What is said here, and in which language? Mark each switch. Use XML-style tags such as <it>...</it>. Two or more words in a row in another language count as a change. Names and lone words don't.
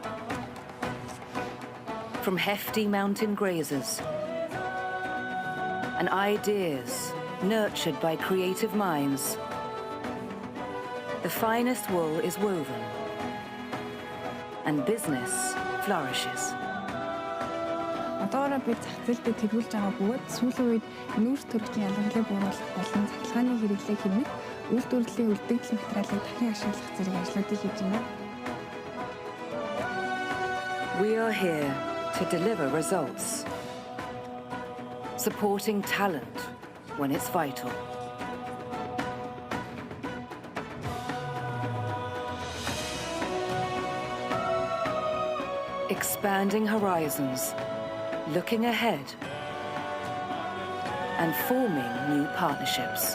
<en>From hefty mountain grazers and ideas nurtured by creative minds, the finest wool is woven, and business flourishes.</en> <mn>Одоороо бид зах зээл дээр тэгүүлж байгаа бөгөөд сүүлийн үед нүүрс төрөлхийн ялгарлыг бууруулах болон цахилгааны хэрэглээг хэмнэх үйлдвэрлэлийн үлдэгдэл материалыг дахин ашиглах зэрэг ажлуудыг хийж байна.</mn> <en>We are here to deliver results, supporting talent when it's vital. Expanding horizons, looking ahead, and forming new partnerships.</en>